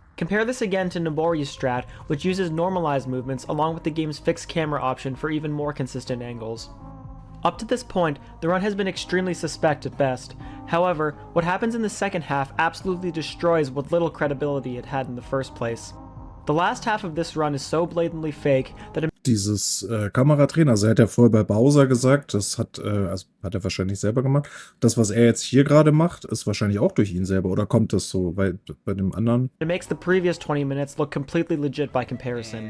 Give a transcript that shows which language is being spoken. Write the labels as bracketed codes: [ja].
[en] Compare this again to Nobori's strat, which uses normalized movements along with the game's fixed camera option for even more consistent angles. Up to this point, the run has been extremely suspect at best. However, what happens in the second half absolutely destroys what little credibility it had in the first place. The last half of this run is so blatantly fake that [de] Dieses Kameradrehen, also er hat ja vorher bei Bowser gesagt, das hat er wahrscheinlich selber gemacht. Das, was er jetzt hier gerade macht, ist wahrscheinlich auch durch ihn selber, oder kommt das so bei dem anderen? [en] it makes the previous 20 minutes look completely legit by comparison.